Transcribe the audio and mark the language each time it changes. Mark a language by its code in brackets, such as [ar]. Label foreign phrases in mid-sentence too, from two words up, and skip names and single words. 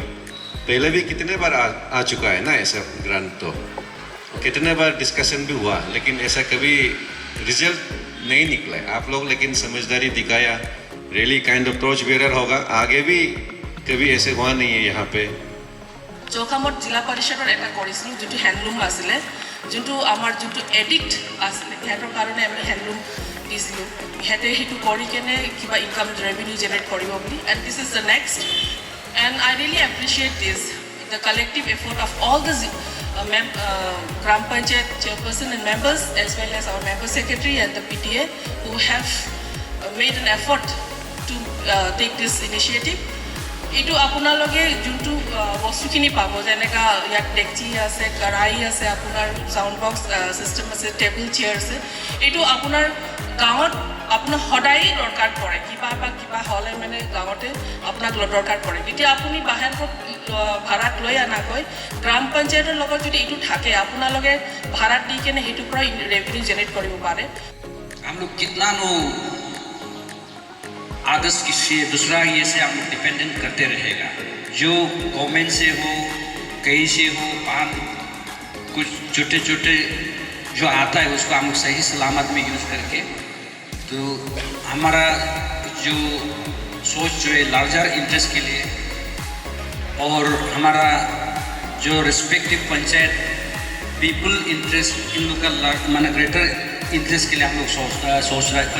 [hi] पहले भी कितने बार आ चुका है ना ऐसा ग्रांट, तो कितने बार डिस्कशन भी हुआ, लेकिन ऐसा कभी रिजल्ट नहीं निकला। आप लोग लेकिन समझदारी दिखाया, [en] really kind of torch bearer [hi] होगा। आगे भी कभी ऐसे हुआ नहीं है यहाँ पे। [as] চৌখামত জিলা পৰিষদৰ এটা কৰিছিলোঁ, যোনটো হেণ্ডলুম আছিলে, যোনটো আমাৰ যোনটো এডিক্ট আছিলে সিহঁতৰ কাৰণে আমি হেণ্ডলুম দিছিলোঁ। সিহঁতে সেইটো কৰি কেনে কিবা [en] income revenue generate [as] কৰিব বুলি। [en] And this is the next, and I really appreciate this the collective effort of all the gram panchayat chairperson and members as well as our member secretary and the PTA who have made an effort to take this initiative. [as] এইটো আপোনালোকে যোনটো বস্তুখিনি পাব, যেনেকা ইয়াত ডেকচি আছে, কড়াই আছে, আপোনাৰ [en] sound box system [as] আছে, [en] table chair [as] আছে, এইটো আপোনাৰ গাঁৱত আপোনাৰ সদায় দৰকাৰ পৰে। কিবা হ'লে মানে গাঁৱতে আপোনাক দৰকাৰ পৰে। তেতিয়া আপুনি বাহিৰৰ ভাড়াত লৈ আনাকৈ গ্ৰাম পঞ্চায়তৰ লগত যদি এইটো থাকে, আপোনালোকে ভাড়াত দি কেনে সেইটোৰ পৰা [en] revenue generate [as] কৰিব পাৰে। [hi] हम लोग कितना नो आदर्श किसी दूसरा ये से हम लोग डिपेंडेंट करते रहेगा, जो गवर्नमेंट से हो, कहीं से हो, पान कुछ छोटे छोटे जो आता है उसको हम लोग सही सलामत में यूज़ करके, तो हमारा जो सोच जो है [en] larger interest [hi] के लिए, और हमारा जो [en] respective panchayat people interest [hi] इन लोग का माना [en] greater interest [hi] के लिए हम लोग सोच रहा है।